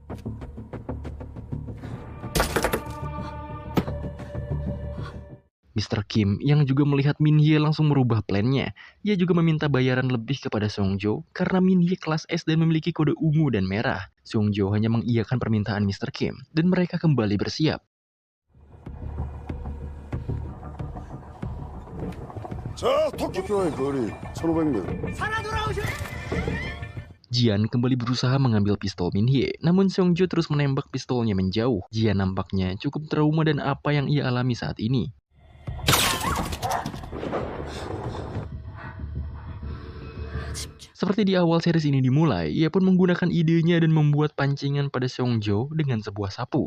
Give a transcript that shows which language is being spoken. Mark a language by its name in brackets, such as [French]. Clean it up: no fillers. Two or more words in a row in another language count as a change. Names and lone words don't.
[Indonesian] Mr. Kim yang juga melihat Min-hye langsung merubah plannya. Ia juga meminta bayaran lebih kepada Seongjo karena Min-hye kelas S dan memiliki kode ungu dan merah. Seongjo hanya mengiyakan permintaan Mr. Kim dan mereka kembali bersiap. [Korean] 자, 도쿄와의 거리 1,500m. [Indonesian] Jian kembali berusaha mengambil pistol Min-hye, namun Seongjo terus menembak pistolnya menjauh. Jian nampaknya cukup trauma dan apa yang ia alami saat ini. Seperti di awal series ini dimulai, ia pun menggunakan idenya dan membuat pancingan pada Seongjo dengan sebuah sapu.